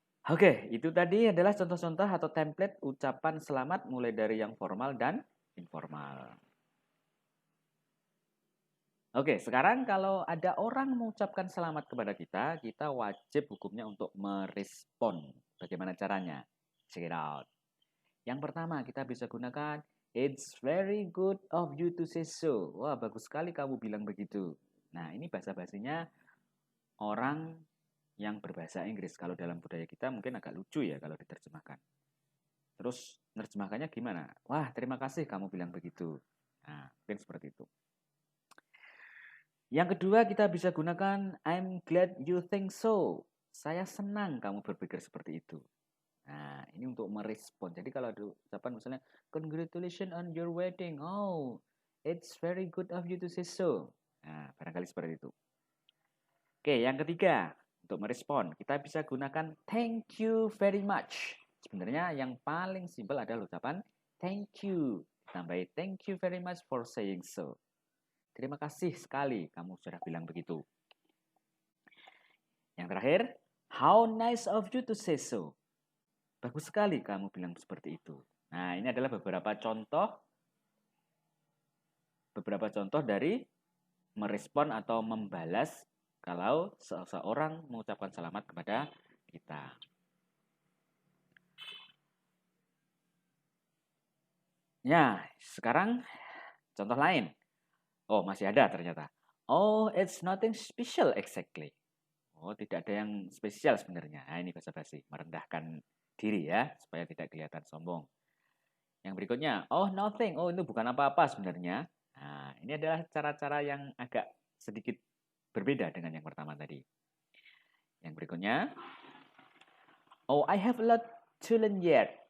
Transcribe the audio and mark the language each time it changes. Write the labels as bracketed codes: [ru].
[id] Oke, itu tadi adalah contoh-contoh atau template ucapan selamat mulai dari yang formal dan informal. Oke, sekarang kalau ada orang mengucapkan selamat kepada kita, kita wajib hukumnya untuk merespon. Bagaimana caranya? [en] Check it out. [id] Yang pertama, kita bisa gunakan [en] it's very good of you to say so. [id] Wah, bagus sekali kamu bilang begitu. Nah, ini bahasa-bahasanya orang yang berbahasa Inggris. Kalau dalam budaya kita mungkin agak lucu ya kalau diterjemahkan. Terus nerjemahkannya gimana? Wah, terima kasih kamu bilang begitu. Nah, mungkin seperti itu. Yang kedua kita bisa gunakan [en] I'm glad you think so. [id] Saya senang kamu berpikir seperti itu. Nah, ini untuk merespon. Jadi kalau ada ucapan misalnya [en] congratulations on your wedding. Oh, it's very good of you to say so. [id] Nah, barangkali seperti itu. Oke, yang ketiga, untuk merespon, kita bisa gunakan [en] thank you very much. [id] Sebenarnya yang paling simpel adalah ucapan [en] thank you. Tambahin thank you very much for saying so. [id] Terima kasih sekali kamu sudah bilang begitu. Yang terakhir, [en] how nice of you to say so. [id] Bagus sekali kamu bilang seperti itu. Nah, ini adalah beberapa contoh dari merespon atau membalas kalau seseorang mengucapkan selamat kepada kita. Ya, sekarang contoh lain. Oh, masih ada ternyata. [en] Oh, it's nothing special exactly. [id] Oh, tidak ada yang spesial sebenarnya. Nah, ini basa-basi, merendahkan diri ya, supaya tidak kelihatan sombong. Yang berikutnya, [en] oh nothing. [id] Oh, itu bukan apa-apa sebenarnya. Nah, ini adalah cara-cara yang agak sedikit berbeda dengan yang pertama tadi. Yang berikutnya, [en] oh, I have a lot to learn yet.